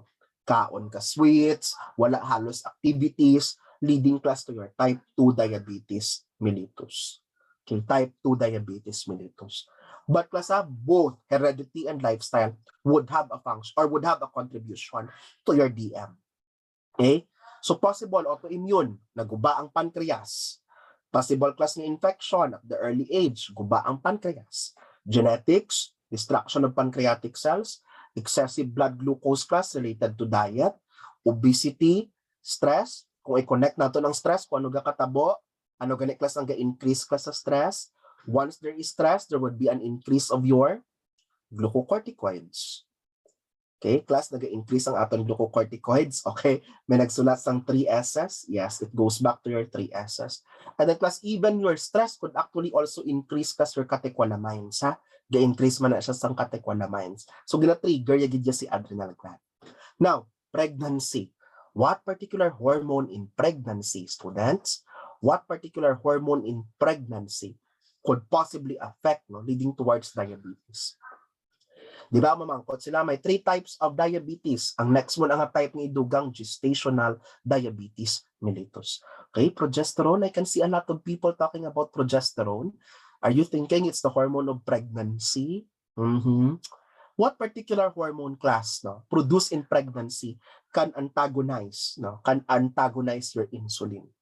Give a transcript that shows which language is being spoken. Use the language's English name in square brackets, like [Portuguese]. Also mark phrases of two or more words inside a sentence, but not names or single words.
[Hiligaynon] Kaon ka sweets, wala halos activities, [English] leading class to your type 2 diabetes mellitus. Okay, type 2 diabetes mellitus. But class, both heredity and lifestyle would have a function or would have a contribution to your DM. Okay? So possible autoimmune, [Hiligaynon] naguba ang pancreas. [English] Possible class ng infection at the early age, [Hiligaynon] guba ang pancreas. [English] Genetics, destruction of pancreatic cells, excessive blood glucose class related to diet, obesity, stress. [Hiligaynon] Kung i-connect nato ng stress, kung ano katabo, ano gani class ang ga-increase class sa stress. [English] Once there is stress, there would be an increase of your glucocorticoids. Okay, class, [Hiligaynon] nag-increase ang atong glucocorticoids. Okay, may nagsulat sang 3 S's. [English] Yes, it goes back to your 3 S's. And then class, even your stress could actually also increase class your catecholamines. Ha? [Hiligaynon] Ga-increase man na siya sang catecholamines. So, gina-trigger yagid si adrenal gland. [English] Now, pregnancy. What particular hormone in pregnancy, students? What particular hormone in pregnancy could possibly affect, no, leading towards diabetes? [Hiligaynon] Di ba, mamangkot sila, may 3 [English] types of diabetes. [Hiligaynon] Ang next one ang type ni dugang [English] gestational diabetes mellitus. Okay, progesterone. I can see a lot of people talking about progesterone. Are you thinking it's the hormone of pregnancy? What particular hormone class, no, produced in pregnancy can antagonize, no, can antagonize your insulin?